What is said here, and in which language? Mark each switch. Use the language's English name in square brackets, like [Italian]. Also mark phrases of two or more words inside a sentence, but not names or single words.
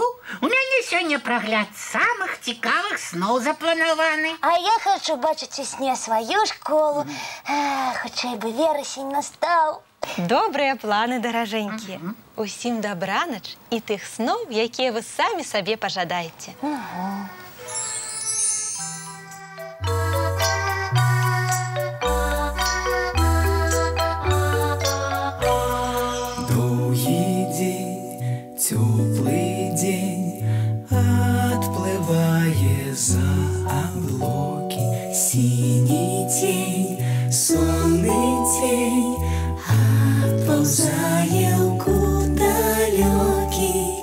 [Belarusian] У мяне сёння прагляд самых цікавых сноў запланаваны. А я хочу бачыць у сне сваю школу. Хутчэй бы верасень настаў. Добрыя планы, даражэнькія. Усім дабранач і тых сноў, якія вы самі сабе пажадаеце. [Russian] Теплый день отплывая за облаки, синий тень, сонный тень отползая в далекий.